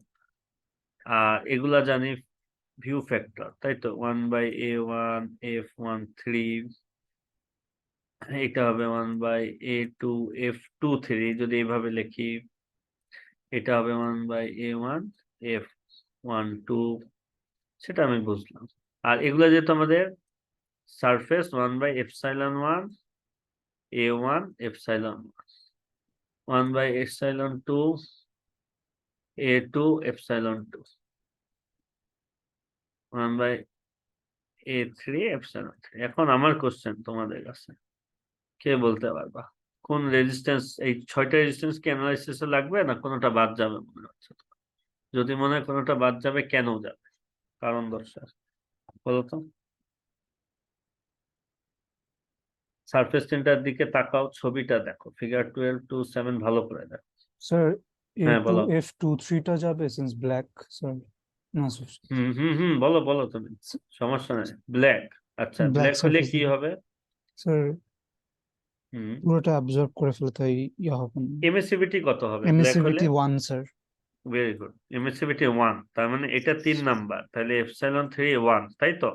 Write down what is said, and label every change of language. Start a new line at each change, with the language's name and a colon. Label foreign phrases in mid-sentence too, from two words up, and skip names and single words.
Bangla: আর এগুলা জানি
English: view factor,
Bangla: তাই তো, 1/A1 F1 3, এটা হবে 1/A2 F2 3, যদি এইভাবে লিখি। এটা হবে 1/A1 F1 2, সেটা আমি বুঝলাম। আর এগুলো যেহেতু আমাদের সারফেস, 1/ε1 A1 ε1, 1/ε2 A2 ε2, 1/A3 ε3। এখন আমার কোশ্চেন তোমাদের কাছে, কে বলতে পারবা কোন রেজিস্ট্যান্স, এই 6টা রেজিস্ট্যান্স কি অ্যানালাইসিসে লাগবে, না কোনোটা বাদ যাবে মনে হচ্ছে? যদি মনে হয় কোনোটা বাদ যাবে, কেন যাবে, কারণ দর্শাও, বলো তো। সারফেস টেনটার দিকে তাকাও, ছবিটা দেখো, ফিগার 12-7 ভালো করে দেখো। Sir, হ্যাঁ A2, বলো।
English: F2,
Bangla: 3টা যাবে
English: since black, sir. No, sir.
Bangla: বলো বলো তুমি, সমস্যা নাই। ব্ল্যাক, আচ্ছা, Black ব্ল্যাক হলে surface. কি হবে? Sir, হুম, পুরোটা absorb করে ফেলে, তাই ইয়া হবে না। এমিসিভিটি কত হবে ব্ল্যাক হলে?
English: Emissivity 1, sir. very good,
Bangla: এমিসিভিটি 1, তার মানে এটা 3 নাম্বার, তাহলে ε3 1, তাই তো।